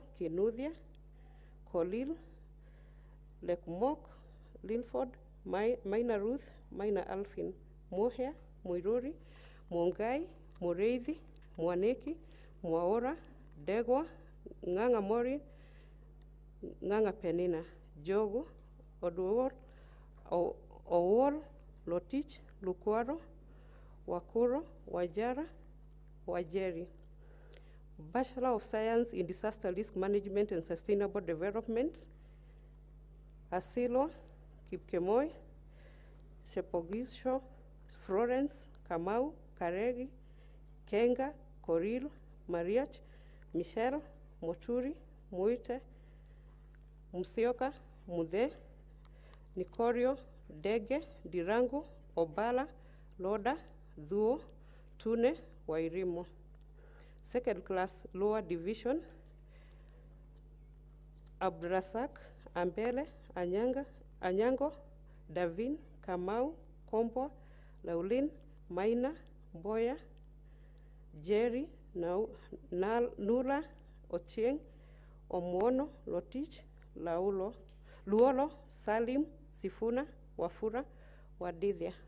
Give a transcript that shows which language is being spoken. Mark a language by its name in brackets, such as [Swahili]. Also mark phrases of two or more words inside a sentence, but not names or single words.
[English] Kinuthia, Kolil, Lekmok, Linford, Maina Ruth, Maina Alfin, Mohea, Muiruri, Mongai, Mureithi, Mwaneki, Mwaora, Degwa, Nganga Mori, Nganga Penina, Jogo, Oduor, Owol, Lotich, Lukwaro, Wakuro, Wajara, Wajeri. Bachelor of Science in Disaster Risk Management and Sustainable Development, Asilo, Kipkemoi, Shepogisho, Florence, Kamau, Karegi, Kenga, Koril, Mariach, Michelle, Moturi, Muite, Musioka, Mudhe, Nikorio, Dege, Dirangu, Obala, Loda, Dhuo, Tune, Wairimo. Second class lower division, Abdrasak, Ambele, Anyango, Davin, Kamau, Kombo, Laulin, Maina, Boya, Jerry, Nula, Ochieng, Omuono, Lotich, Luolo, Salim, Sifuna, Wafura, Wadithia.